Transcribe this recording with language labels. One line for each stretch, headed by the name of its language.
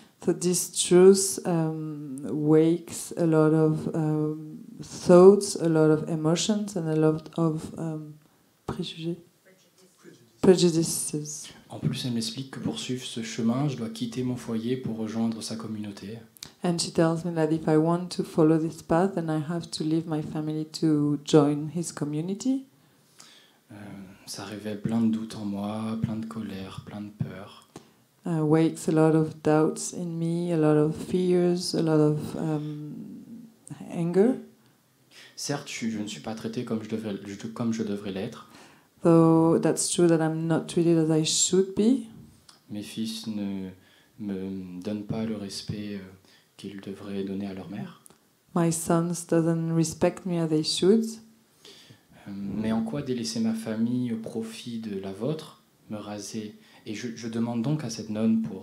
English: So this truth wakes a lot of thoughts, a lot of emotions, and a lot of prejudices.
French: En plus, elle m'explique que pour suivre ce chemin, je dois quitter mon foyer pour rejoindre sa communauté.
English: And she tells me that if I want to follow this path, then I have to leave my family to join his community.
French: Ça révèle plein de doutes en moi, plein de colère, plein de peur.
English: Wakes a lot of doubts in me, a lot of fears, a lot of anger.
French: Certes, je ne suis pas traité comme je devrais l'être.
English: Though that's true that I'm not treated as I should be.
French: Mes fils ne me donnent pas le respect qu'ils devraient donner à leur mère.
English: My sons doesn't respect me as they should.
French: Mais en quoi délaisser ma famille au profit de la vôtre, me raser? Et je demande donc à cette nonne